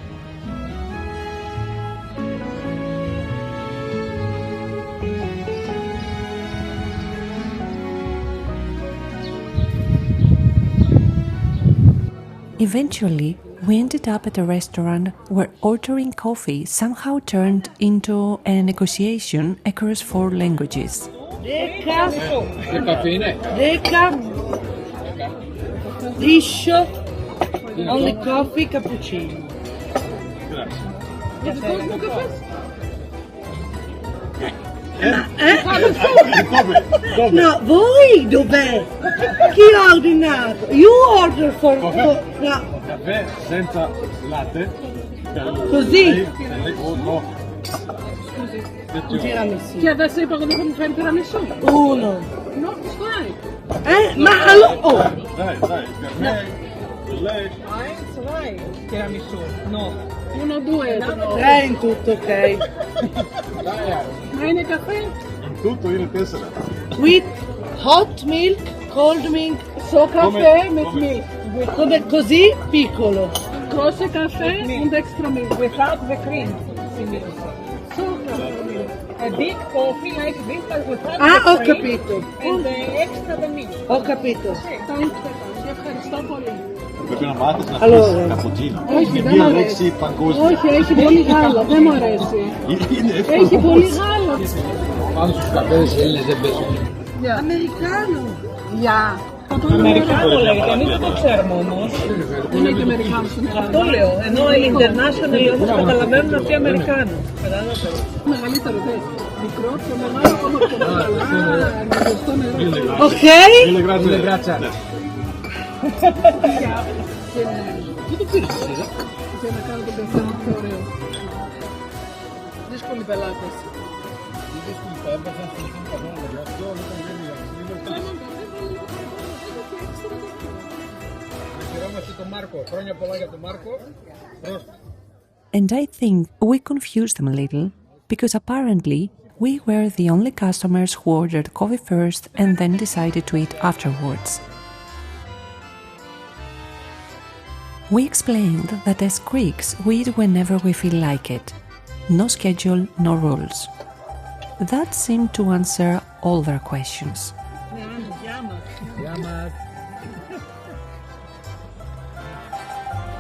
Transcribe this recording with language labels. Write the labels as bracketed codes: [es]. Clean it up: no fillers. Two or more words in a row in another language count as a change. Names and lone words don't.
[en] Eventually, we ended up at a restaurant where ordering coffee somehow turned into a negotiation across 4 languages. [it] Deca, liscio, [en] only coffee, [it] cappuccino. No, voi dov'è? Chi ha ordinato? [en] You order for... No. [it] Caffè senza latte. Così? No. Tiramisù. [el] Και δεν σε είπα εγώ δεν θα μου φέρει τυραμισού. [it] Uno. No, stai. Ma allora... Oh. Dai, caffè. Lei. Tiramisù, no. 1, 2. 3 in tutto, ok. [el] Ma είναι καφέ. [it] In tutto είναι 4. [en] With hot milk, cold milk. So caffè with milk. [it] Come così piccolo. [de] Große Kaffee und [en] extra milk. Without the cream. So caffè. A big coffee like this, but without Ah, the [it] ho [en] cream. [it] capito. [en] And the extra the milk. [it] Ho capito. [el] Ευχαριστώ πολύ. Πρέπει να μάθεις να [it] Allora. [el] πεις καπουτσίνο. Όχι, δεν Μία μου λέξη αρέσει. παγκόσμια. Όχι, έχει πολύ γάλα, δεν μου αρέσει. Είναι Έχει πολύ γάλα. Πάνω στους καφέδες οι Έλληνες δεν παίζουν. Americano. Γεια. Αμερικάνο λέγεται, εμείς δεν το ξέρουμε όμως. Είναι και Αμερικάνος στην Αυτό Ελλάδα. λέω, ενώ οι international όμως καταλαβαίνουν αυτοί Αμερικάνο. Κατάλαβε. Μεγαλύτερο δε. Μικρό, πιο μεγάλο, ακόμα πιο μεγάλο. Α, στο νερό. Ok? [it] Mille grazie. Mille grazie. [el] Τι το πήρες εσύ, για να κάνω τον καφέ μου πιο ωραίο. Δύσκολοι πελάτες. Τον Μάρκο. Χρόνια πολλά για τον Μάρκο. [en] And I think we confused them a little, because apparently we were the only customers who ordered coffee first and then decided to eat afterwards. We explained that as Greeks we eat whenever we feel like it. No schedule, no rules. That seemed to answer all their questions. [el] Γεια μας.